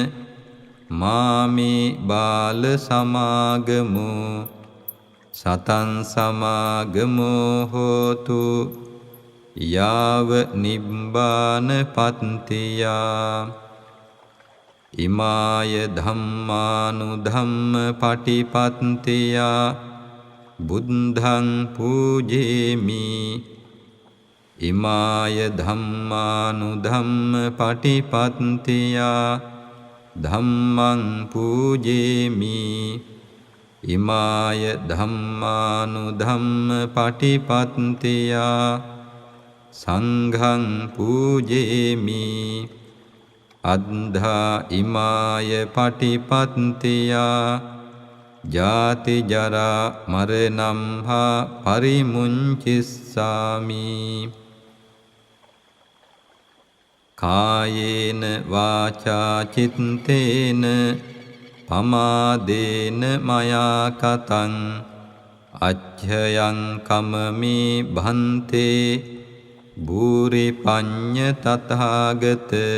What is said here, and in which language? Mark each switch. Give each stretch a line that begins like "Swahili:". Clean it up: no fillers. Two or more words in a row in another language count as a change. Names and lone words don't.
Pali: මාමේ බාල සමාගමෝ සතං සමාගමෝ හෝතු යාව නිබ්බාන පත්තියා ඉමාය ධම්මානුධම්ම පටිපත්තියා බුද්ධං පූජේමි ඉමාය ධම්මානුධම්ම පටිපත්තියා ධම්මං පූජේමි ඉමාය ධම්මානුධම්ම පටිපත්තියා සංඝං පූජේමි අද්ධා ඉමාය පටිපත්තියා ජාති ජරා මරණම් හා පරිමුංචිස්සාමි කායේන වාචා චිත්තේන පමාදේන මයා කතං අච්ඡයං කමමේ භන්තේ භූරි පඤ්ඤ තථාගත